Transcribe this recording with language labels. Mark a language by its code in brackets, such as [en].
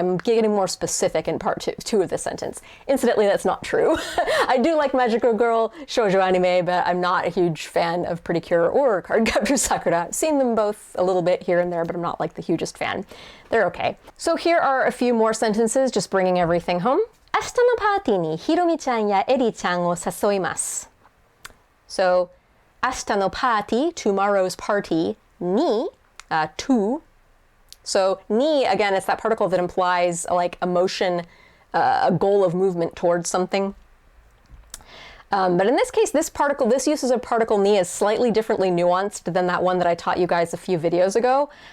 [en] I'm getting more specific in part two of this sentence. Incidentally, that's not true. I do like magical girl shoujo anime, but I'm not a huge fan of Pretty Cure or Card Captor Sakura. I've seen them both a little bit here and there, but I'm not like the hugest fan. They're okay. So here are a few more sentences, just bringing everything home. [ja] 明日のパーティーにひろみちゃんやえりちゃんを誘います。 [en] So, [ja] 明日のパーティー, [en] tomorrow's party, に, to. So, に, again, it's that particle that implies like a motion, a goal of movement towards something. But in this case, this uses of particle ni is slightly differently nuanced than that one that I taught you guys a few videos ago.